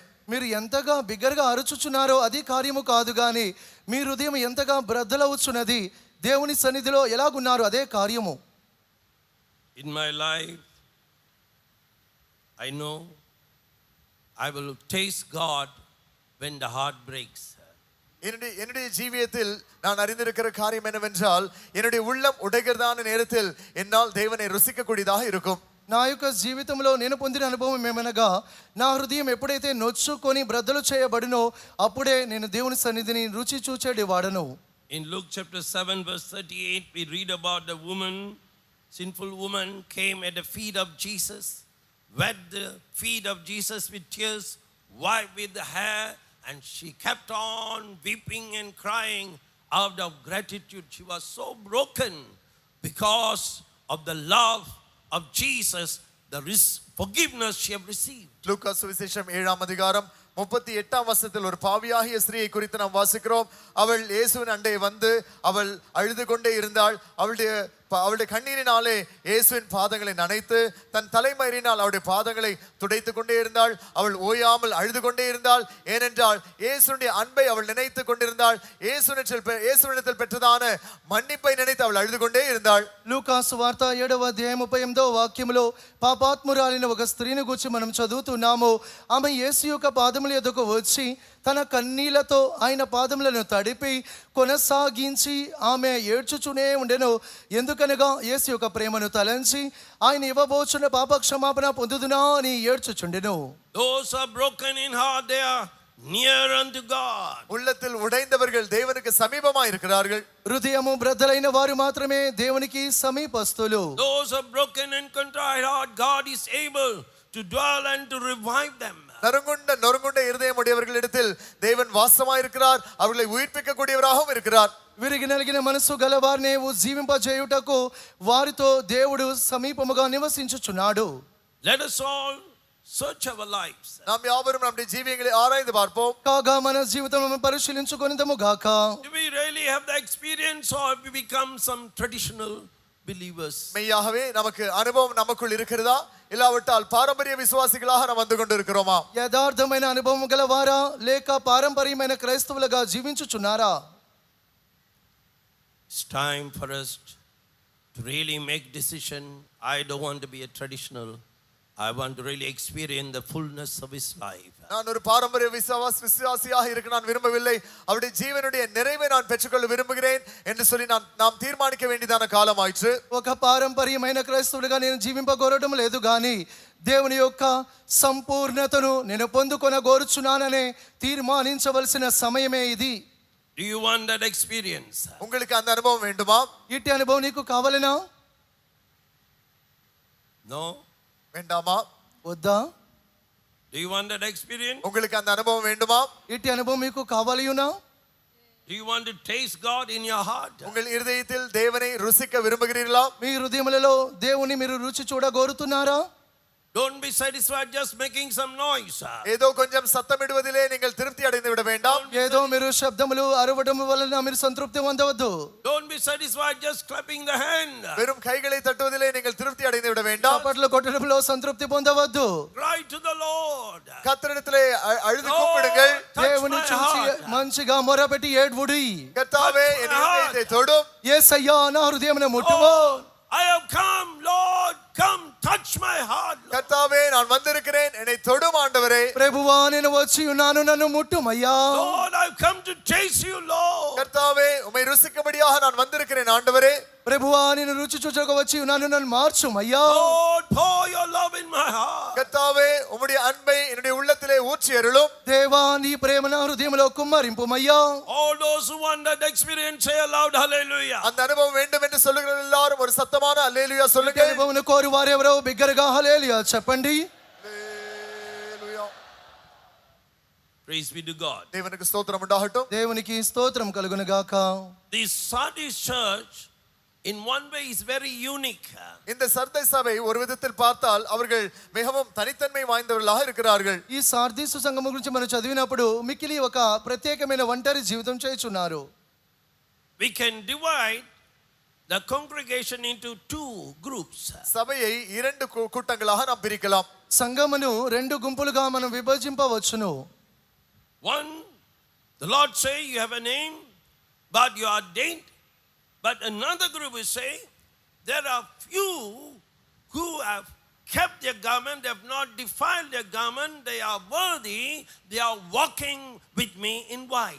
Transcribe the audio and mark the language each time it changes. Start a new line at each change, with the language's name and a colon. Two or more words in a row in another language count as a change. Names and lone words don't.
Telugu: మీరు ఎంతగా బిగ్గరగా అరుచుచున్నారో అది కార్యము కాదు గాని మీ హృదయం ఎంతగా బ్రద్దలవుచున్నది, దేవుని సన్నిధిలో ఎలాగున్నారు అదే కార్యము.
English: In my life, I know I will taste God when the heart breaks.
Tamil: என்னுடைய ஜீவியத்தில் நான் அறிந்திருக்கிற காரியம் என்னவென்றால் என்னுடைய உள்ளம் உடைகிறதான நேரத்தில் என்னால் தேவனை ருசிக்கக்கூடியதாக இருக்கும்.
Telugu: నా యొక్క జీవితంలో నేను పొందిన అనుభవం ఏమనగా నా హృదయం ఎప్పుడైతే నొచ్చుకొని బ్రద్దలు చేయబడినో అప్పుడే నేను దేవుని సన్నిధిని రుచి చూచేటి వాడను.
English: In Luke chapter 7 verse 38 we read about the woman, sinful woman came at the feet of Jesus, wet the feet of Jesus with tears, wiped with the hair, and she kept on weeping and crying out of gratitude. She was so broken because of the love of Jesus, the forgiveness she have received.
Tamil: லூக்கா சுவிசேஷம் 7ஆம் அதிகாரம் 38ஆம் வசனத்தில் ஒரு பாவியாகிய ஸ்திரீயை குறித்து நாம் வாசிக்கிறோம். அவள் இயேசுவின் அண்டை வந்து அவள் அழுது கொண்டே இருந்தாள். அவளுடைய கண்ணீரினாலே இயேசுவின் பாதங்களை நனைத்து தன் தலைமயிரினால் அவருடைய பாதங்களை துடைத்து கொண்டே இருந்தாள். அவள் ஓயாமல் அழுது கொண்டே இருந்தாள். ஏனென்றால் இயேசுடைய அன்பை அவள் நினைத்து கொண்டிருந்தாள். இயேசுவிடத்தில் பெற்றதான மன்னிப்பை நினைத்து அவள் அழுது கொண்டே இருந்தாள்.
Telugu: లూకాసు వార్త 7వ అధ్యాయం 38వ వాక్యములో పాపాత్మురాలైన ఒక స్త్రీని గురించి మనం చదువుతున్నాము. ఆమె యేసు యొక్క పాదముల యొద్దకు వచ్చి తన కన్నీళ్లతో ఆయన పాదములను తడిపి కొనసాగించి ఆమె ఏడ్చుచునే ఉండెను. ఎందుకనగా యేసు యొక్క ప్రేమను తలంచి ఆయన ఇవ్వబోచున్న పాప క్షమాపణ పొందుదునా అని ఏడ్చుచుండెను.
English: Those are broken in heart, they are near unto God.
Tamil: உள்ளத்தில் உடைந்தவர்கள் தேவனுக்கு சமீபமாய் இருக்கிறார்கள்.
Telugu: హృదయము బ్రద్దలైన వారు మాత్రమే దేవునికి సమీపస్తులు.
English: Those are broken and contrite heart, God is able to dwell and to revive them.
Tamil: நொறுங்குண்ட இருதயம் உடையவர்களிடத்தில் தேவன் வாசமாய் இருக்கிறார். அவர்களை உயிர்ப்பிக்க கூடியவராகவும் இருக்கிறார்.
Telugu: విరిగి నలిగిన మనసు గలవారిని ఉజ్జీవింపజేయుటకు వారితో దేవుడు సమీపముగా నివసించుచున్నాడు.
English: Let us all search our lives.
Tamil: நாம் யாவரும் நம்முடைய ஜீவியங்களை ஆராய்ந்து பார்ப்போம்.
Telugu: కాగా మన జీవితమును పరిశీలించుకొనిదము గాక.
English: Do we really have the experience or have we become some traditional believers?
Tamil: மெய்யாகவே நமக்கு அனுபவம் நமக்குள் இருக்கிறதா, இல்லாவிட்டால் பாரம்பரிய விசுவாசிகளாக நாம் வந்து கொண்டிருக்கிறோமா?
Telugu: యథార్థమైన అనుభవం గలవారా లేక పారంపర్యమైన క్రైస్తవులుగా జీవించుచున్నారా?
English: It's time for us to really make decision. I don't want to be a traditional. I want to really experience the fullness of his life.
Tamil: நான் ஒரு பாரம்பரிய விசுவாசியாக இருக்க நான் விரும்பவில்லை. அவருடைய ஜீவனுடைய நிறைவை நான் பெற்றுக்கொள்ள விரும்புகிறேன் என்று சொல்லி நாம் தீர்மானிக்க வேண்டியதான காலம் ஆயிற்று.
Telugu: ఒక పారంపర్యమైన క్రైస్తవులుగా నేను జీవింపగోరడం లేదు గాని దేవుని యొక్క సంపూర్ణతను నేను పొందుకొనగోరుచున్నాననే తీర్మానించవలసిన సమయమే ఇది.
English: Do you want that experience?
Tamil: உங்களுக்கு அந்த அனுபவம் வேண்டுமா?
Telugu: ఇట్టి అనుభవం నీకు కావాలనా?
English: No?
Tamil: வேண்டாமா?
Telugu: వద్దా?
English: Do you want that experience?
Tamil: உங்களுக்கு அந்த அனுபவம் வேண்டுமா?
Telugu: ఇట్టి అనుభవం మీకు కావాలియునా?
English: Do you want to taste God in your heart?
Tamil: உங்கள் இருதயத்தில் தேவனை ருசிக்க விரும்புகிறீர்களா?
Telugu: మీ హృదయములలో దేవుని మీరు రుచి చూడగోరుతున్నారా?
English: Don't be satisfied just making some noise.
Tamil: ஏதோ கொஞ்சம் சத்தமிடுவதிலே நீங்கள் திருப்தி அடைந்து விட வேண்டாம்.
Telugu: ఏదో మీరు శబ్దములు అరవడం వలన మీరు సంతృప్తి పొందవద్దు.
English: Don't be satisfied just clapping the hand.
Tamil: வெறும் கைகளை தட்டுவதிலே நீங்கள் திருப்தி அடைந்து விட வேண்டாம்.
Telugu: చప్పట్లు కొట్టడంలో సంతృప్తి పొందవద్దు.
English: Cry to the Lord.
Tamil: கர்த்தரிடத்திலே அழுது கூப்பிடுங்கள்.
Telugu: దేవుని చూసి మంచిగా మొరపెట్టి ఏడ్వుడి.
Tamil: கர்த்தாவே என் இதயத்தை தொடும்.
Telugu: యేసయ్యా నా హృదయమును ముట్టుము.
English: I have come, Lord, come touch my heart.
Tamil: கர்த்தாவே நான் வந்திருக்கிறேன், என்னை தொடும் ஆண்டவரே.
Telugu: ప్రభువా నేను వచ్చి ఉన్నాను, నన్ను ముట్టుమయ్యా.
English: Lord, I've come to taste you, Lord.
Tamil: கர்த்தாவே உம்மை ருசிக்கும்படியாக நான் வந்திருக்கிறேன் ஆண்டவரே.
Telugu: ప్రభువా నేను రుచి చూచక వచ్చి ఉన్నాను, నన్ను మార్చుమయ్యా.
English: Lord, pour your love in my heart.
Tamil: கர்த்தாவே உம்முடைய அன்பை என்னுடைய உள்ளத்திலே ஊற்றி அருளும்.
Telugu: దేవా నీ ప్రేమ నా హృదయములో కుమ్మరింపుమయ్యా.
English: All those who want that experience say aloud hallelujah.
Tamil: அந்த அனுபவம் வேண்டும் என்று சொல்லுகிற எல்லாரும் ஒரு சத்தமான அல்லேலூயா சொல்லுங்க.
Telugu: అనుభవమును కోరు వారెవరో బిగ్గరగా హల్లెలూయా చెప్పండి.
Tamil: அல்லேலூயா.
English: Praise be to God.
Tamil: தேவனுக்கு ஸ்தோத்திரம் உண்டாகட்டும்.
Telugu: దేవునికి స్తోత్రం కలుగును గాక.
English: This Sardis church in one way is very unique.
Tamil: இந்த சர்தை சபை ஒரு விதத்தில் பார்த்தால் அவர்கள் மிகவும் தனித்தன்மை வாய்ந்தவர்களாக இருக்கிறார்கள்.
Telugu: ఈ సార్దీసు సంఘము గురించి మనం చదివినప్పుడు మిక్కిలి ఒక ప్రత్యేకమైన ఒంటరి జీవితం చేయుచున్నారు.
English: We can divide the congregation into two groups.
Tamil: சபையை இரண்டு கூட்டங்களாக நாம் பிரிக்கலாம்.
Telugu: సంఘమును రెండు గుంపులుగా మనం విభజింపవచ్చును.
English: One, the Lord say you have a name, but you are ordained. But another group is saying there are few who have kept their garment, they have not defiled their garment, they are worthy, they are walking with me in white.